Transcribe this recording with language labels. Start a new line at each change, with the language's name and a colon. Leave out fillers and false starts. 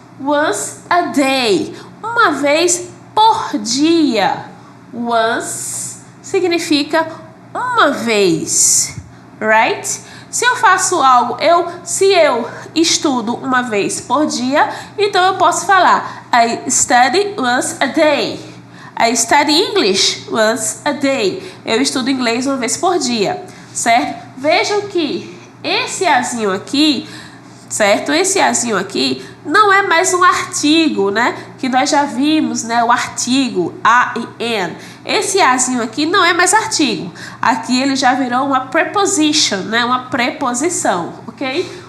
English: Once a day.
Portuguese: Uma vez por dia. Once significa uma vez. Right? Se eu faço algo, se eu estudo uma vez por dia, então eu posso falar
English: I study once a day. I study English once a day.
Portuguese: Eu estudo inglês uma vez por dia, certo? Vejam que esse azinho aqui, certo? Esse azinho aqui não é mais um artigo, Que nós já vimos, o artigo, a e n. Esse azinho aqui não é mais artigo. Aqui ele já virou uma preposition, Uma preposição, ok?